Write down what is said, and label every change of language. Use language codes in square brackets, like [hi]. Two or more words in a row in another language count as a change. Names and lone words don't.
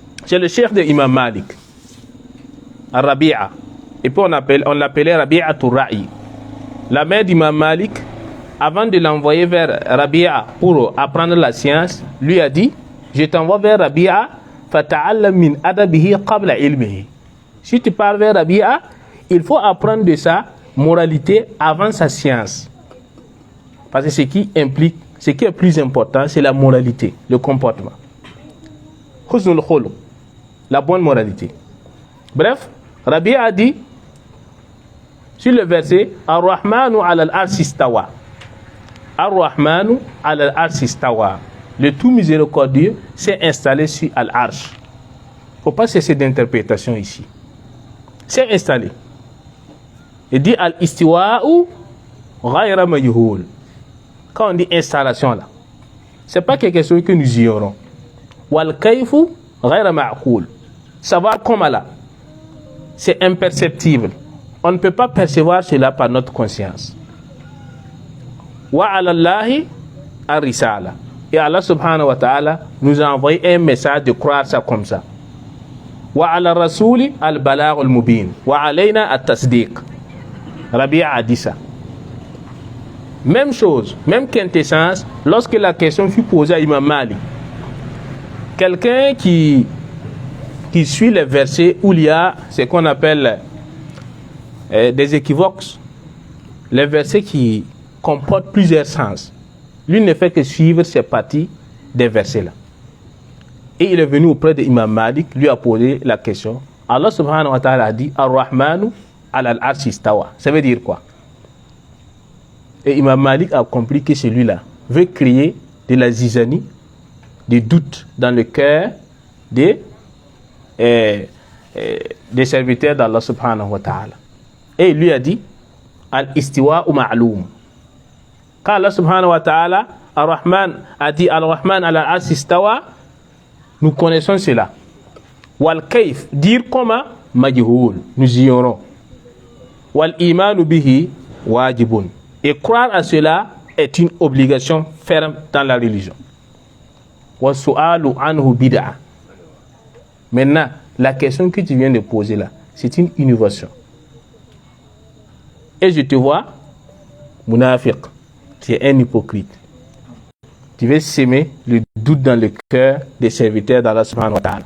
[fr] C'est le cheikh de Imam Malik, Rabi'a. Et puis on l'appelait Rabi'a Toura'i. La mère d'Imam Malik, avant de l'envoyer vers Rabi'a pour apprendre la science, lui a dit: je t'envoie vers Rabi'a, [ar] فتعلم من أدبه قبل علمه. [fr] Si tu pars vers Rabi'a, il faut apprendre de sa moralité avant sa science. Parce que ce qui est plus important, c'est la moralité, le comportement. [ar] حسن الخلق, [fr] la bonne moralité. Bref, Rabi'a a dit sur le verset: [ar] الرحمن على العرش استوى. الرحمن على العرش استوى. [fr] Le tout miséricordieux s'est installé sur Al-Arsh. Il ne faut pas cesser d'interprétation ici. C'est installé. Il dit [ar] الاستواء غير مجهول. [fr] Quand on dit installation là, ce n'est pas quelque chose que nous ignorons. [ar] والكيف غير معقول. [fr] Savoir comment là, c'est imperceptible. On ne peut pas percevoir cela par notre conscience. [ar] وعلى الله الرسالة. [fr] Et Allah [ar] سبحانه وتعالى [fr] nous a envoyé un message de croire ça comme ça. [ar] وعلى الرسول البلاغ المبين. وعلينا التصديق. [fr] Rabi'a a dit ça. Même chose, même quintessence, lorsque la question fut posée à Imam Malik. Quelqu'un qui suit les versets où il y a ce qu'on appelle des équivoques, les versets qui comportent plusieurs sens. Lui ne fait que suivre ces parties des versets-là. Et il est venu auprès d'Imam Malik, lui a posé la question. Allah [ar] سبحانه وتعالى [fr] a dit [ar] الرحمن على العرش استوى. [fr] Ça veut dire quoi? Et Imam Malik a compris que celui-là veut créer de la zizanie, des doutes dans le cœur des serviteurs d'Allah [ar] سبحانه وتعالى. [fr] Et il lui a dit [ar] الاستواء معلوم. [fr] Quand Allah [ar] سبحانه وتعالى [fr] Ar-Rahman a dit [ar] الرحمن على العرش استوى, [fr] nous connaissons cela. [ar] والكيف, [fr] dire comment, majhul, nous ignorons. [ar] والإيمان به واجب. [fr] Et croire à cela est une obligation ferme dans la religion. [ar] والسؤال عنه بدعة. [fr] Maintenant, la question que tu viens de poser là, c'est une innovation. Et je te vois, munafiq, tu es un hypocrite. Tu veux s'aimer le doute dans le cœur des serviteurs d'Allah [ar] سبحانه وتعالى.